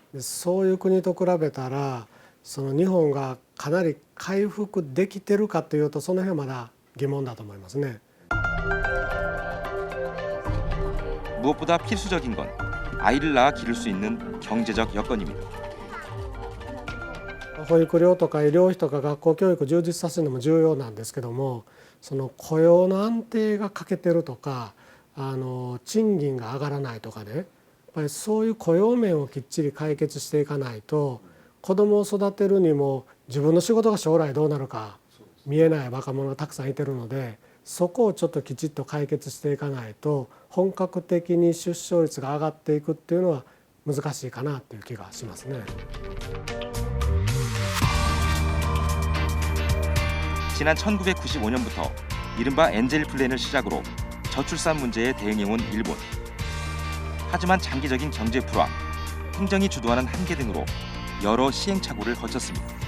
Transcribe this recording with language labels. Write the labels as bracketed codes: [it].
[ja] そういう国と比べたら日本がかなり回復できてるかというと、その辺はまだ疑問だと思いますね。 [ko] 무엇보다 필수적인 건 아이를 낳아 기를 수 있는 경제적 여건입니다. [ja] 保育料とか医療費とか学校教育を充実させるのも重要なんですけども、その雇用の安定が欠けてるとか、賃金が上がらないとかね、やっぱりそういう雇用面をきっちり解決していかないと、子どもを育てるにも自分の仕事が将来どうなるか見えない若者がたくさんいてるので、そこをちょっときちっと解決していかないと本格的に出生率が上がっていくっていうのは難しいかなっていう気がしますね。 [ko] 지난 1995년부터 이른바 엔젤 플랜을 시작으로 저출산 문제에 대응해온 일본. 하지만 장기적인 경제 불황, 행정이 주도하는 한계 등으로 여러 시행착오를 거쳤습니다.